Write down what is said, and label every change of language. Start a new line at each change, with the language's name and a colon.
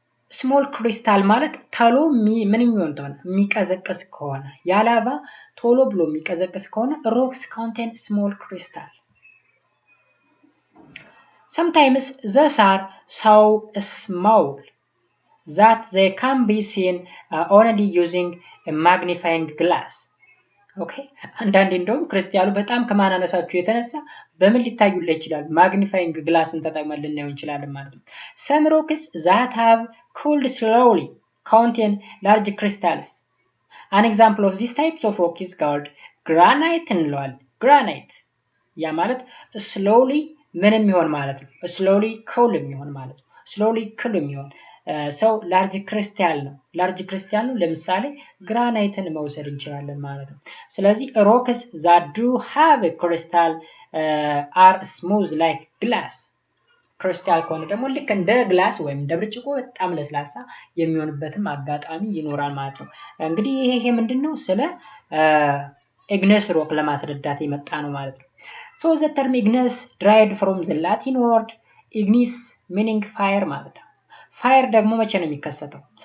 Amharic: Small crystal ማለት ቶሎ ምን የሚሆን ተሆነ የሚቀዘቅዝ ከሆነ ያ ላቫ ቶሎ ብሎ የሚቀዘቅዝ ከሆነ
English: rocks contain small crystal. Sometimes these are so small that they can be seen only using a magnifying glass.
Amharic: ኦኬ አንዳንዴ እንደውም ክርስቲያኑ በጣም ከማናነሳቸው የተነሳ በምን ሊታዩልህ ይችላል? ማግኒፋይንግ ግላስን ተጠቅመን ልናየው እንችላለን ማለት ነው።
English: Some rocks that have cooled slowly contain large crystals. An example of this type of rock is called granite እንለዋለን። granite ያ ማለት slowly
Amharic: ምን የሚሆን ማለት ነው? slowly cool የሚሆን ማለት ነው። slowly cool የሚሆን ሰው ላርጅ ክሪስታል ነው። ላርጅ ክሪስታል ነው ለምሳሌ ግራናይትን መውሰድ እንችላለን ማለት ነው። ስለዚህ
English: rocks that do have a crystal are smooth like glass.
Amharic: ክሪስታል ከሆነ ደግሞ ልክ እንደ ግላስ ወይም እንደ ብርጭቆ በጣም ለስላሳ የሚሆንበትም አጋጣሚ ይኖራል ማለት ነው። እንግዲህ ይሄ ምንድነው? ስለ igneous rock ለማስረዳት የመጣ ነው ማለት ነው።
English: So the term igneous derived from the Latin word ignis meaning fire
Amharic: ማለት ነው። ፋየር ደግሞ መቼ ነው የሚከሰተው?